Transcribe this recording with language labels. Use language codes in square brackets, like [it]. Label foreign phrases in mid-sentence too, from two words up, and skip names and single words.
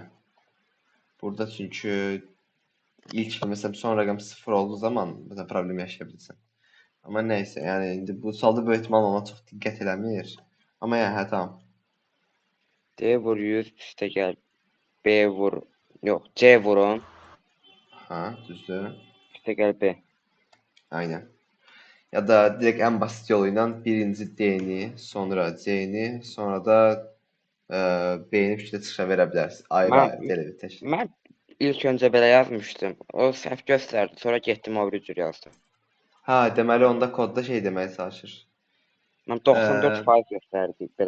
[az] Burada çünki ilk məsələn son rəqəm 0 olduğu zaman məsələn problem yaşaya bilirsən. Amma nəysə, yəni indi bu sualda böyük ehtimal ona çox diqqət eləmir. Amma yəni hə tamam. D vur 100 üstə gəl. B vur, yox, C vurun. Ha, düzdür. Üstə gəl B. [tr] Aynen. Ya da direkt en basit yoluyla [az] birinci D-ni, sonra C-ni, sonra da B-ni bir şəkildə çıxışa verə bilərsiniz. Ayrı-ayrı, belə bir təşkil. Mən ilk öncə belə yazmışdım. O səhv göstərdi. Sonra getdim o biri cür yazdım. Ha, deməli onda kodda şey deməyə çalışır. Mən 94% göstərdi belə